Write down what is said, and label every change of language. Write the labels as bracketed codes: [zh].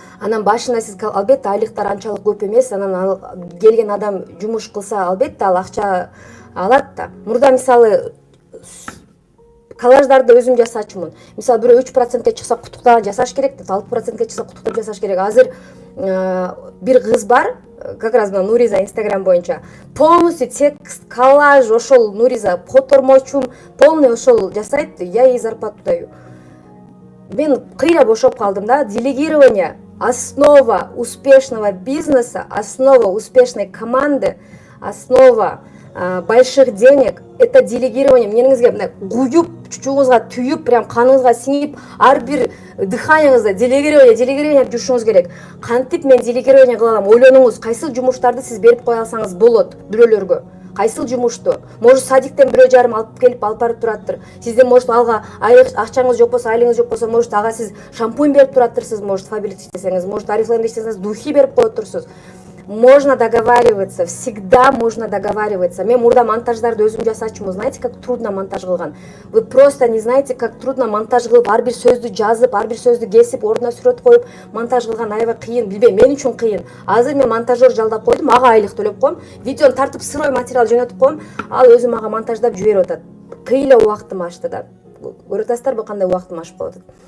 [ky] Анан башында сиз албетте айлыктар анчалык көп эмес, анан келген адам жумуш кылса албетте ал акча алат да. Мурда мисалы коллаждарды өзүм жасачумун. Мисалы бирөө 3%ке чыкса куттуктаган жасаш керек, 6%ке чыкса куттуктап жасаш керек. Азыр бир кыз бар, как раз Нуриза Instagram боюнча полностью текст, коллаж, ошол Нуриза котормочум полный ошол жасайт, [ru] я ей зарплату даю. [ky] Мен кыйра бошоп калдым да. [ru] Делегирование — основа успешного бизнеса, основа успешной команды, основа больших денег — это делегирование. [ky] Эмнеңизге мындай куюп, чучуңузга түйүп, прям каныңызга сиңип, ар бир дыханияңызда делегирование жүрүшүңүз керек. Кантип мен делегирование кыла алам? Ойлонуңуз, кайсыл жумуштарды сиз берип кое алсаңыз болот бирөөлөргө. Кайсыл жумушту? Может, садиктен бирөө жарым алып келип алып барып тураттыр. Сизден может алга айлык акчаңыз жок болсо, айлыгыңыз жок болсо, может ага сиз шампунь берип тураттырсыз, может фабрик иштесеңиз, может Oriflame иштесеңиз духи берип коет турсуз. [ru] Можно договариваться, всегда можно договариваться. [ky] Мен мурда монтаждарды өзүм жасачумун. [ru] Знаете, как трудно [ky] монтаж кылган? [ru] Вы просто не знаете, как трудно [ky] монтаж кылып, ар бир сөздү жазып, ар бир сөздү кесип, ордуна сүрөт коюп, монтаж кылган аябай кыйын. Билбейм, мен үчүн кыйын. Азыр мен монтажер жалдап койдум, ага айлык төлөп коем, видеону тартып сырой материал жөнөтүп коем, ал өзүм ага монтаждап жиберип атат. Кыйла убактым ашты да. Көрүп атасыздарбы кандай убактым ашып калып атат.